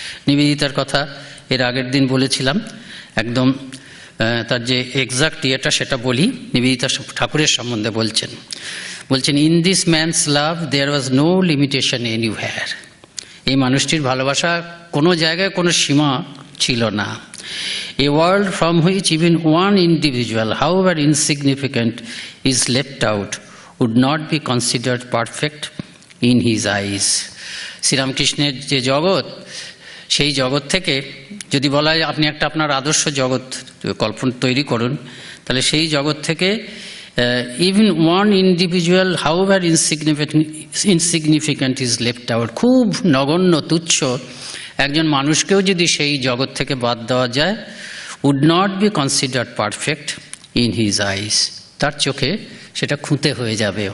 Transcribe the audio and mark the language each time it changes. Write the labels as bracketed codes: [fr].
[bn] নিবেদিতার কথা এর আগের দিন বলেছিলাম, একদম তার যে এক্সাক্ট ইয়েটা সেটা বলি। নিবেদিতা ঠাকুরের সম্বন্ধে বলছেন [en] In this man's love there was no limitation anywhere. [bn] এই মানুষটির ভালোবাসা কোনো জায়গায় কোনো সীমা ছিল না। [en] A world from which even one individual, however insignificant, is left out would not be considered perfect in his eyes. [bn] শ্রীরামকৃষ্ণের যে জগৎ, সেই জগৎ থেকে যদি বলা হয় আপনি একটা আপনার আদর্শ জগৎ কল্পনা তৈরি করুন, তাহলে সেই জগৎ থেকে [en] even one individual however insignificant is left out, [bn] খুব নগণ্য তুচ্ছ একজন মানুষকেও যদি সেই জগৎ থেকে বাদ দেওয়া যায়, [en] would not be considered perfect in his eyes, [bn] তার চোখে সেটা খুঁতে হয়ে যাবে।